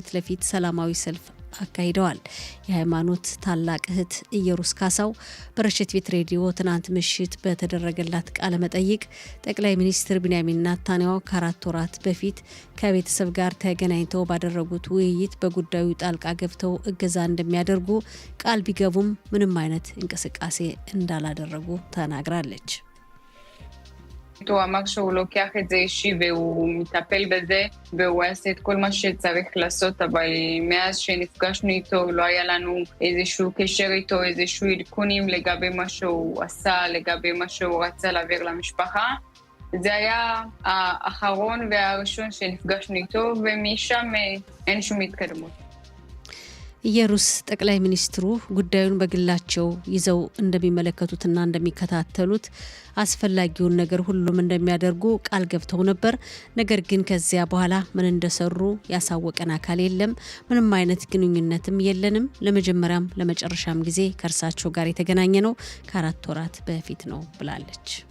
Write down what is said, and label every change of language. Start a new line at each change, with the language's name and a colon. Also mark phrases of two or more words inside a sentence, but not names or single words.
Amharic: ለፊት ሰላማዊ ሰልፍ አካሂደዋል። የሃይማኖት ታላቅ እህት ኢየሩስ ካሳው በረሽት ቤት ሬዲዮ ትናንት ምሽት በተደረገላት ቃለ መጠይቅ ጠቅላይ ሚኒስትር ቢንያሚን ኔታንያሁ ከ4 ወራት በፊት ከቤተሰብ ጋር ተገናኝተው ባደረጉት ውይይት በጉዳዩ ጣልቃ ገብተው እገዛ እንደሚያደርጉ ቃል ቢገቡም ምንም አይነት እንቅስቃሴ እንዳላደረጉ ተናግራለች።
Hebrew: הוא אמר שהוא לוקח את זה אישי והוא מטפל בזה והוא יעשה את כל מה שצריך לעשות, אבל מאז שנפגשנו איתו לא היה לנו איזשהו קשר איתו, איזשהו עדכונים לגבי מה שהוא עשה, לגבי מה שהוא רצה להעביר למשפחה. זה היה האחרון והראשון שנפגשנו איתו, ומשם אין שום התקדמות.
Amharic: ኢየሩስ ጠቅላይ ሚኒስትሩ ጉዳዩን በግላቸው ይዘው እንደሚመለከቱትና እንደሚከታተሉት አስፈላጊውን ነገር ሁሉም እንደሚያደርጉ ቃል ገብተው ነበር። ነገር ግን ከዚያ በኋላ ምን እንደሰሩ ያሳወቀን አካል የለም። ምንም አይነት ግንኙነትም የለንም። ለመጀመሪያም ለመጨረሻም ጊዜ ከእርሳቸው ጋር የተገናኘ ነው ከ4 ወራት በፊት ነው ብላለች።